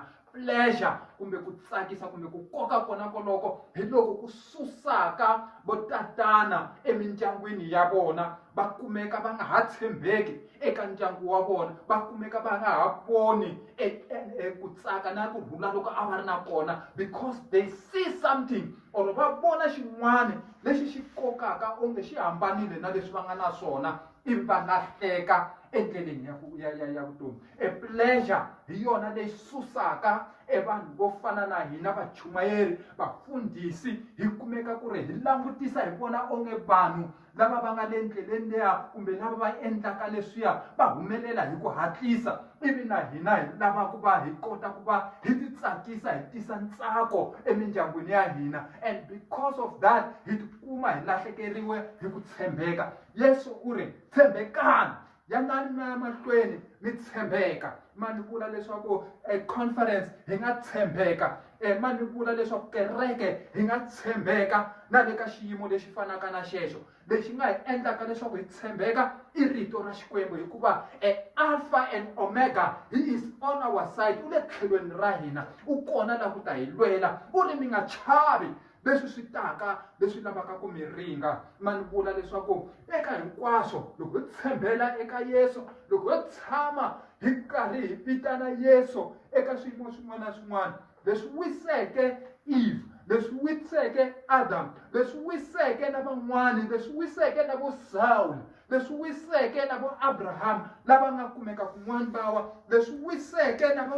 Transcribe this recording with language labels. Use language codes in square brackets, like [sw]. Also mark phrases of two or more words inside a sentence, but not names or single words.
[ts] Pleasure kumbe ku tsakisa kumbe ku koka kona koloko hi loko ku susaka vo tatana emindyangwini ya vona, va kumeka va nga ha tshembeki eka ndyangu wa vona, va kumeka va nga ha voni ku tsaka na kurhula loko a va ri na kona, [en] because they see something or [ts] va vona xin'wana lexi xi kokaka onge xi hambanile na leswi va nga na swona, ivi va lahleka endleleni ya vutomi. Pleasure hi yona leyi susaka vanhu vo fana na hina vachumayeri, vafundhisi, hi kumeka ku ri hi langutisa hi vona onge vanhu lava va nga le ndleleni leya kumbe lava va endlaka leswiya va humelela hi ku hatlisa, ivi na hina hi lava ku va hi kota ku va hi ti tsakisa, hi tisa ntsako emindyangwini ya hina. [en] And because of that [ts] hi tikuma hi lahlekeriwe hi ku tshembeka. Yesu u ri tshembekani, yanani mi ya mahlweni mi tshembeka. Ma ni vula leswaku conference hi nga tshembeka, ma ni vula leswaku kereke hi nga tshembeka na le ka xiyimo lexi fanaka na xexo. Lexi nga hi endlaka leswaku hi tshembeka i rito ra Xikwembu, hikuva Alpha and Omega, [en] he is on our side, [ts] u le tlhelweni ra hina, u kona la ku ta hi lwela. U ri mi nga chavi leswi swi taka leswi lavaka ku mi ringa. Ma ni vula leswaku eka hinkwaswo loko hi tshembela eka Yesu, loko hi tshama hi karhi hi vitana Yesu eka swiyimo swin'wana na swin'wana, leswi wiseke Eve, leswi wiseke Adam, leswi wiseke na van'wani, leswi wiseke na vo Saul, leswi wiseke na vo Abraham lava nga kumeka kun'wana bawa, leswi wiseke